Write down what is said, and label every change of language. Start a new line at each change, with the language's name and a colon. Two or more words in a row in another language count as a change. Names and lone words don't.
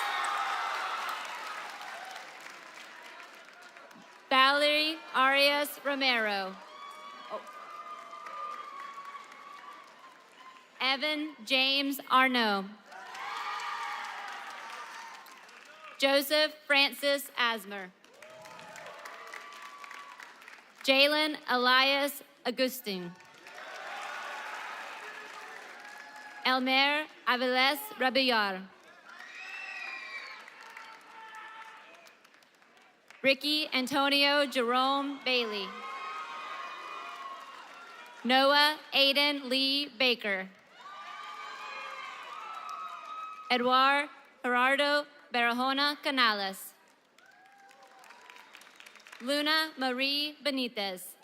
English: Valerie Arias Romero. Evan James Arnaud. Joseph Francis Asmer. Jalen Elias Agustin. Elmer Aviles Rabillar. Ricky Antonio Jerome Bailey. Noah Aiden Lee Baker. Eduard Gerardo Barahona Canales. Luna Marie Benitez.